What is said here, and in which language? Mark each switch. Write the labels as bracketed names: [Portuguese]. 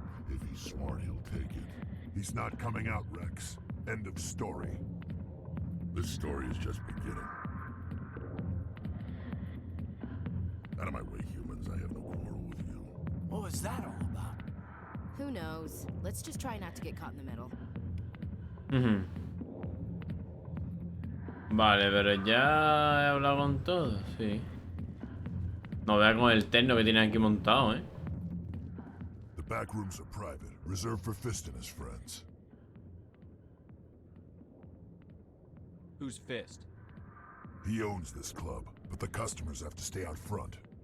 [English] If he's smart, he'll take it. He's not coming out, Rex. End of story. This story is just beginning. Out of my way, humans. I have no quarrel with you. What was that all about? Who knows? Let's just try not to get caught in the middle. [Spanish] Vale, pero ya he hablado con todos, sí. No vea con el terno que tiene aquí montado, ¿eh? [English] The back rooms are private, reserved for Fist and his friends. Who's Fist? He owns this club, but the customers have to stay out front.